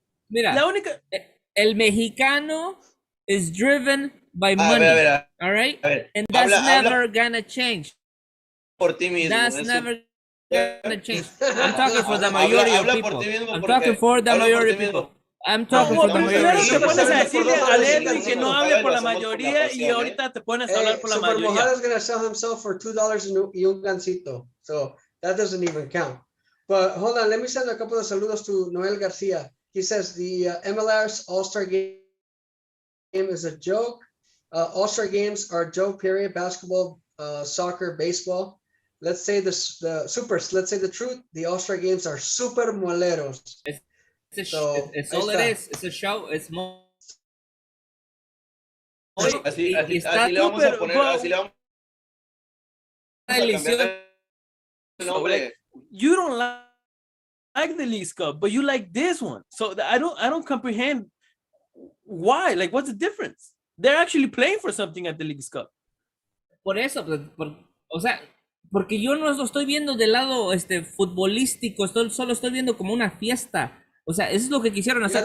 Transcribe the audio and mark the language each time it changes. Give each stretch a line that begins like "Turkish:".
Spanish: Mira, el mexicano
English: is driven by money, all right? And that's never gonna change.
Spanish: Por ti mismo.
English: That's never gonna change. I'm talking for the majority of people. I'm talking for the majority of people. I'm talking for the majority.
Spanish: Te pones a decirle a Edwin que no hable por la mayoría y ahorita te pones a hablar por la mayoría.
English: Mojada's gonna sell himself for $2
Spanish: y un gancito,
English: so that doesn't even count. But hold on, let me send a couple of saludos to Noel Garcia. He says the MLS All-Star Game is a joke. All-Star Games are a joke, period. Basketball, soccer, baseball. Let's say let's say the truth. The All-Star Games are super moleros. It's all it is. It's a show. It's more.
Spanish: Así le vamos a poner, así le vamos a cambiar el nombre.
English: You don't like the Leagues Cup, but you like this one. So I don't comprehend why. Like, what's the difference? They're actually playing for something at the Leagues Cup.
Spanish: Por eso, o sea, porque yo no lo estoy viendo del lado futbolístico, solo estoy viendo como una fiesta. O sea, eso es lo que quisieron hacer.